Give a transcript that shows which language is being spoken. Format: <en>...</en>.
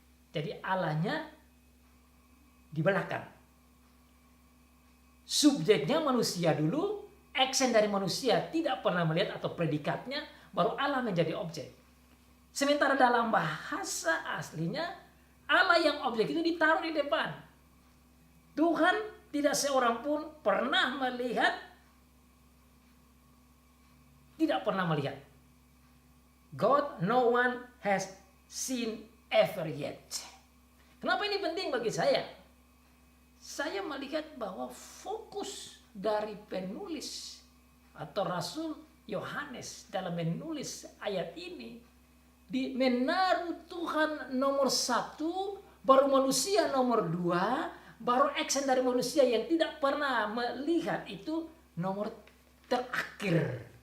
<id>Jadi Allahnya di belakang. Subjeknya manusia dulu, action dari manusia tidak pernah melihat atau predikatnya, baru Allah menjadi objek. Sementara dalam bahasa aslinya, Allah yang objek itu ditaruh di depan. Tuhan tidak seorang pun pernah melihat, tidak pernah melihat.</id> <en>God, no one has seen ever yet.</en> <id>Kenapa ini penting bagi saya? Saya melihat bahwa fokus dari penulis atau Rasul Yohanes dalam menulis ayat ini di menaruh Tuhan nomor 1, baru manusia nomor 2, baru action dari manusia yang tidak pernah melihat itu nomor terakhir.</id>